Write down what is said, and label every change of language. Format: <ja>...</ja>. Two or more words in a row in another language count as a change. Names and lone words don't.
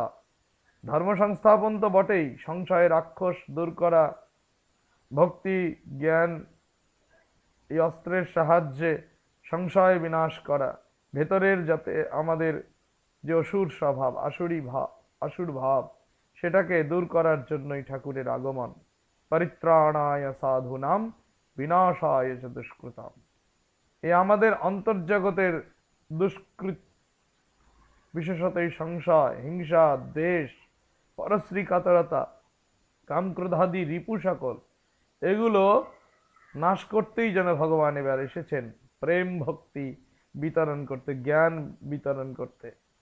<bn>ধর্ম সংস্থাপন তো বটেই, সংশয় রাক্ষস দূর করা, ভক্তি জ্ঞান এই অস্ত্রের সাহায্যে সংশয় বিনাশ করা, ভেতরের যাতে আমাদের যে অসুর স্বভাব, আসুর ভাব, সেটাকে দূর করার জন্যই ঠাকুরের আগমন।</bn> <sa>পরিত্রাণায় সাধুনাম বিনাশায় চ দুষ্কৃতাম।</sa> <bn>এই আমাদের অন্তর্জগতের দুষ্কৃত, বিশেষত এই সংশয়, হিংসা, দ্বেষ, পরশ্রী কাতরতা, কামক্রোধাদি রিপু সকল, এগুলো নাশ করতেই যেন ভগবান এবার এসেছেন, প্রেম ভক্তি বিতরণ করতে, জ্ঞান বিতরণ করতে।</bn>